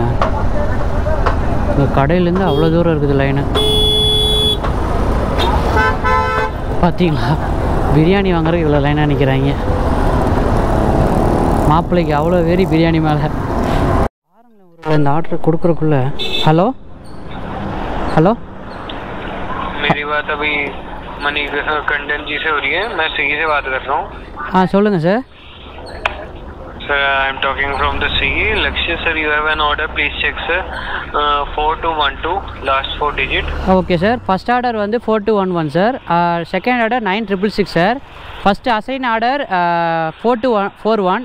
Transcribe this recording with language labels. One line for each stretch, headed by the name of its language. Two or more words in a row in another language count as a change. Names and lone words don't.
Tamil: இந்த கடையிலேருந்து அவ்வளோ தூரம் இருக்குது லைனு. பார்த்தீங்களா, பிரியாணி வாங்குறதுக்கு இவ்வளோ லைனாக நிற்கிறாங்க. மாப்பிள்ளைக்கு அவ்வளோ வெறி பிரியாணி மேலே. இந்த ஆர்டர் கொடுக்குறக்குள்ள
English: hello hello
Hindi: मेरी बात अभी मणिकंदन जी से हो रही है. मैं स्विगी से बात कर रहा हूँ.
Tamil: சொல்லுங்கள் சார்.
English: Sir, I am talking from the Swiggy. Lakshya sir, you have an order. Please check sir. 4212 last 4 digit. Okay sir. First order வந்து 4211 sir. Second order 9666 sir. First assign order 4241.